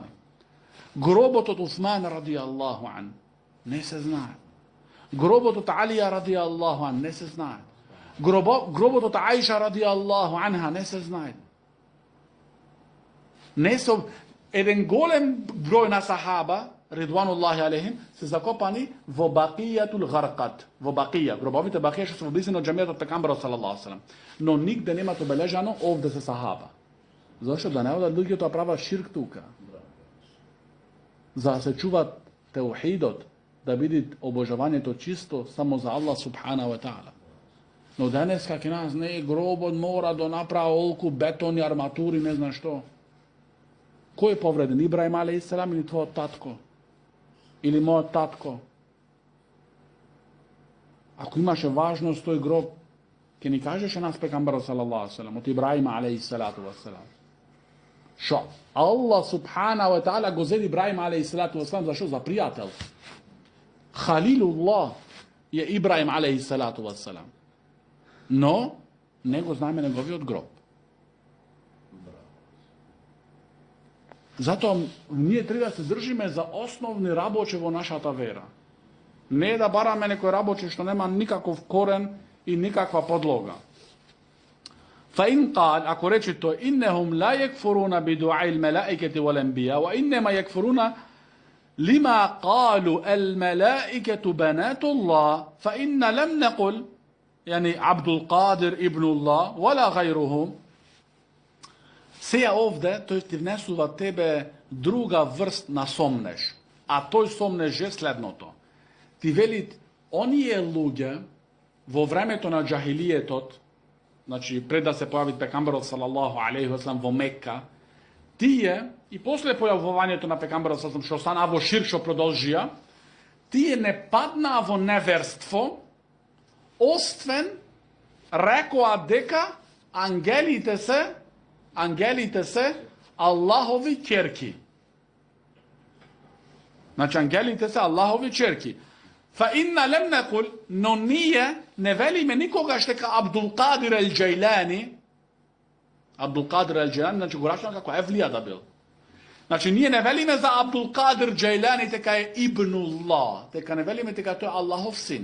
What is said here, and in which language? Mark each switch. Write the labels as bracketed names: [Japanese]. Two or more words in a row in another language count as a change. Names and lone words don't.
[Macedonian] Гробот од Усман [Arabic] رضي الله عنه [Macedonian] не се знае. Гробот од Алија [Arabic] رضي الله عنه [Macedonian] не се знае. Гробот од Аиша [Arabic] رضي الله عنها [Macedonian] не се знае. Не се еден голем број на сахаба, [Arabic] رضوان الله عليهم, [Macedonian] се закопани во Бакијатул Гаркат. Во Бакија, гробовите Бакија што се во близина од џамијата од пекамберот [Arabic] صلى الله عليه وسلم. [Macedonian] Но нигде нема обележано овде се сахаба. Зошто да не одат луѓето да прават ширк тука? За да се чуват теухидот, да биде обожавањето чисто само за Аллах [Arabic] سبحانه وتعالى. [Macedonian] Но денес како нас не гробот мора да направи олку бетон и арматури, не знам што. Кој е повреден? Ибраим алейхиссалам или твојот татко? Или мојот татко? Ако имаше важност тој гроб, ќе ни кажеше нас пекамберот [Arabic] صلى الله عليه وسلم, [Macedonian] од Ибраим [Arabic] عليه الصلاة والسلام. [Macedonian] Шо? Аллах [Arabic] سبحانه وتعالى [Macedonian] го зеди Ибраим [Arabic] عليه الصلاة والسلام [Macedonian] за шо? За пријател. Халилуллах е Ибраим [Arabic] عليه الصلاة والسلام. [Macedonian] Но не го знаеме неговиот гроб. Затоа ние треба да се држиме за основни работи во нашата вера. Не да бараме некој работи што нема никаков корен и никаква подлога. [Arabic] فإن قال [Macedonian] ако рече тој [Arabic] إنهم لا يكفرون بدعاء الملائكة والأنبياء وإنما يكفرون لما قالوا الملائكة بنات الله فإن لم نقل يعني عبد القادر ابن الله ولا غيرهم. [Macedonian] Сеја овде, тој ти внесува тебе друга врст на сомнеж. А тој сомнеж е следното. Ти вели, оние луѓе во времето на џахилиетот, значи пред да се појави пекамберот [Arabic] صلى الله عليه وسلم [Macedonian] во Мекка, тие и после појавувањето на пекамберот салаллаху што стана во ширк што продолжија, тие не паднаа во неверство, освен рекоа дека ангелите се Аллахови ќерки. Значи ангелите се Аллахови ќерки. [Arabic] فإن لم نقل, [Macedonian] но ние не велиме никогаш дека Абдул Кадир ел Џејлани, значи го рачнам како евлија да бил. Значи ние не велиме за Абдул Кадир Џејлани дека е Ибнуллах, дека не велиме дека тој е Аллахов син.